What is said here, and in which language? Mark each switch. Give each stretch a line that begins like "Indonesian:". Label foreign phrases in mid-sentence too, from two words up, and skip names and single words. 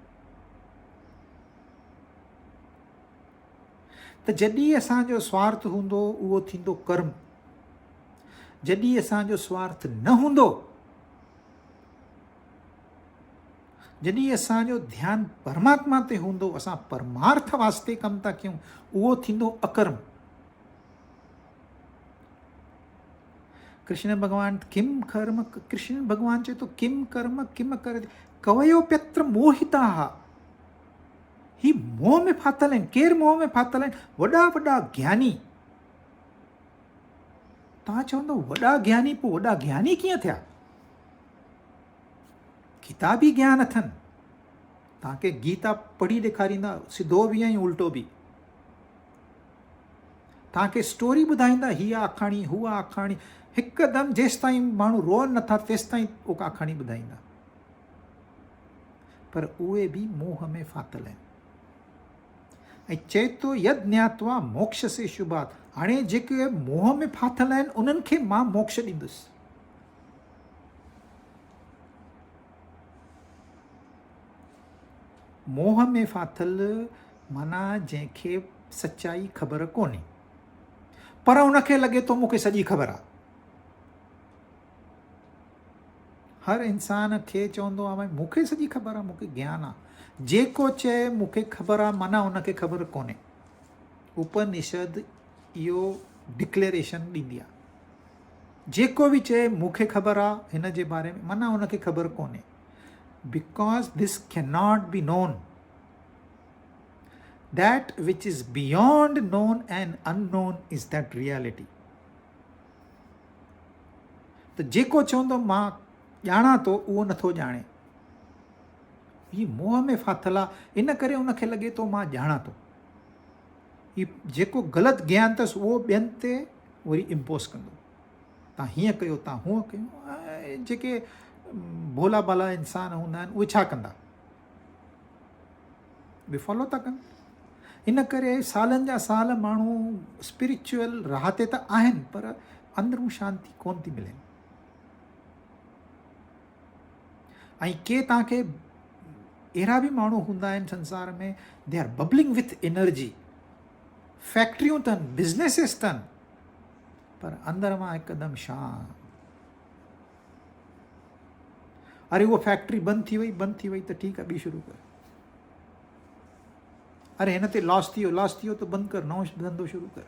Sindhi: त जॾहिं असांजो स्वार्थ हूंदो उहो थींदो कर्म। जॾहिं असांजो स्वार्थ न हूंदो, जॾहिं असांजो ध्यानु परमात्मा ते हूंदो, असां परमार्थ वास्ते कमु था कयूं, उहो थींदो अकर्म। कृष्ण भॻवान
Sanskrit: किम कर्म,
Sindhi: कृष्ण भॻवान चए थो
Sanskrit: किम कर्म किम कर कवयोप्यत्र मोहिता।
Sindhi: ही मोह में फाथल आहिनि। केरु मोह में फाथल आहिनि? वॾा वॾा ज्ञानी। तव्हां चवंदो वॾा ज्ञानी, पोइ वॾा ज्ञानी कीअं थिया? किताबी ज्ञान अथनि। तव्हांखे गीता पढ़ी ॾेखारींदा, सिधो बि ऐं उल्टो बि। तव्हांखे स्टोरी ॿुधाईंदा, हीअ आखाणी हूअ आखाणी, हिकदमि जेसि ताईं माण्हू रोअनि नथा तेसि ताईं उहा आखाणी ॿुधाईंदा। पर उहे बि मोह में फाथल आहिनि। ऐं चए थो
Sanskrit: यद ज्ञात्वा मोक्ष से शुभात।
Sindhi: हाणे जेके मोह में फाथल आहिनि उन्हनि खे मां मोक्ष ॾींदुसि। मोह में फाथल माना जंहिंखे सच्चाई ख़बर कोन्हे, पर उनखे लॻे थो मूंखे सॼी ख़बर आहे। हर इंसान खे चवंदो आहे भाई मूंखे सॼी ख़बर आहे, मूंखे ज्ञान आहे। जेको चए मूंखे ख़बर आहे माना उनखे ख़बर कोन्हे। उपनिषद इहो डिक्लेरेशन ॾींदी आहे। जेको बि चए मूंखे ख़बर आहे हिन जे बारे में, माना उनखे ख़बर कोन्हे।
English: because this cannot be known. that which is beyond known and unknown is that reality.
Sindhi: त जेको चवंदो मां ॼाणा थो उहो नथो ॼाणे। ही मोह में फाथल आहे, इन करे उनखे लॻे थो मां ॼाणा थो। ही जेको ग़लति ज्ञान अथसि उहो ॿियनि ते वरी इम्पोज़ कंदो। तव्हां हीअं कयो, तव्हां हूअं कयो। जेके भोला भाला इंसान हूंदा आहिनि उहे छा कंदा? उहे फॉलो था कनि। इन करे सालनि जा साल माण्हू स्पिरिचुअल राह ते त आहिनि, पर अंदरूं शांती कोन थी मिले। ऐं के तव्हांखे अहिड़ा बि माण्हू हूंदा आहिनि संसार में,
English: they are bubbling with energy.
Sindhi: फैक्ट्रियूं अथनि, बिज़नेसिस अथनि, पर अंदर मां हिकदमि शांत। अरे उहा फैक्ट्री बंदि थी वई त ठीकु आहे, ॿी शुरू कर। अरे हिन ते लॉस थी वियो त बंदि कर, नओं धंधो शुरू कर।